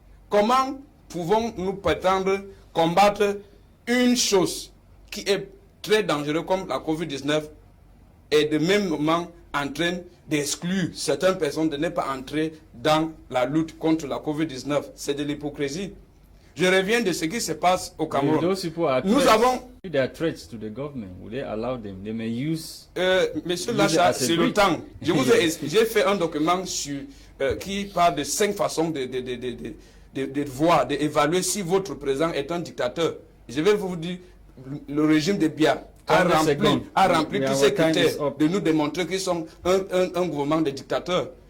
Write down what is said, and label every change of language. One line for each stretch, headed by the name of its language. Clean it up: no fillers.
French: Comment pouvons-nous prétendre combattre une chose qui est très dangereuse comme la COVID-19 et de même moment en train d'exclure certaines personnes de ne pas entrer dans la lutte contre la COVID-19? C'est de l'hypocrisie. Je reviens de ce qui se passe au Cameroun. Nous avons...
English: If there are threats to the government, would they allow them? They may use...
French: Monsieur LASHA, c'est le temps. J'ai fait un document qui parle de 5 façons de voir, d'évaluer si votre président est un dictateur. Je vais vous dire, le régime de Biya a rempli tous ces critères de nous démontrer qu'ils sont un gouvernement de dictateurs.